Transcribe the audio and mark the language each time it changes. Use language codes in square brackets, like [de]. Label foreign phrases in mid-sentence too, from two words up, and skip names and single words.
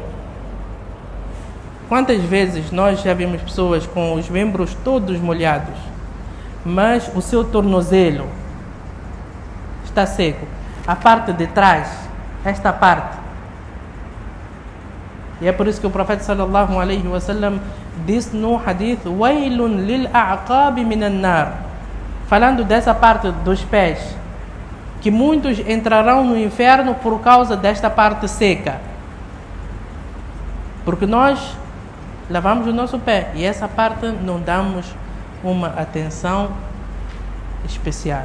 [pt] Quantas vezes nós já vimos pessoas com os membros todos molhados, mas o seu tornozelo está seco. A parte de trás, esta parte. E é por isso que o profeta [ar] صلى الله عليه وسلم [pt] disse no hadith: [ar] "ويل للأعقاب من النار", [pt] falando dessa parte dos pés, que muitos entrarão no inferno por causa desta parte seca. Porque nós lavamos o nosso pé e essa parte não damos uma atenção especial.